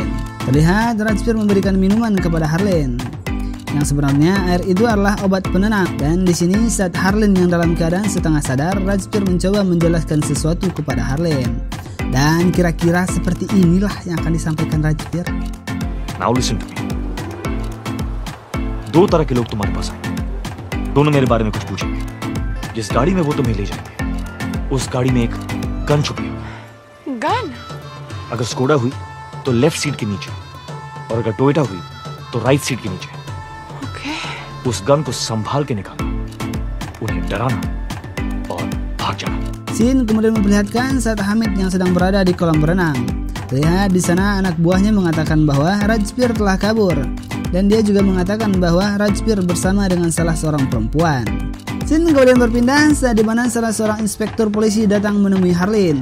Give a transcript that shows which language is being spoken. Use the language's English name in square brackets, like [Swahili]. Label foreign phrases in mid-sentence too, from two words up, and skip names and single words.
[Indonesian] Terlihat Razbir memberikan minuman kepada Harleen. Yang sebenarnya air itu adalah obat penenang. Dan di sini saat Harleen yang dalam keadaan setengah sadar, Razbir mencoba menjelaskan sesuatu kepada Harleen. Dan kira-kira seperti inilah yang akan disampaikan Razbir. [English] Now listen to me. [Hindi] दो तरह के लोग तुम्हारे पास आएंगे, दोनों मेरे बारे में कुछ पूछेंगे। जिस गाड़ी में वो तुम्हें ले जाएंगे, उस गाड़ी में एक गन छुपी है। गन? अगर स्कोडा हुई तो [English] left seat [Hindi] के नीचे, और अगर टोयोटा हुई तो [English] right seat [Hindi] के नीचे। ओके। उस गन को संभाल के निकालना, उन्हें डराना और भाग जाना। [Indonesian] Scene kemudian memperlihatkan saat Hamid yang sedang berada di kolam berenang. Terlihat di sana anak buahnya mengatakan bahwa Razbir telah kabur. Dan dia juga mengatakan bahwa Razbir bersama dengan salah seorang perempuan. Scene kemudian berpindah saat dimana salah seorang inspektur polisi datang menemui Harleen.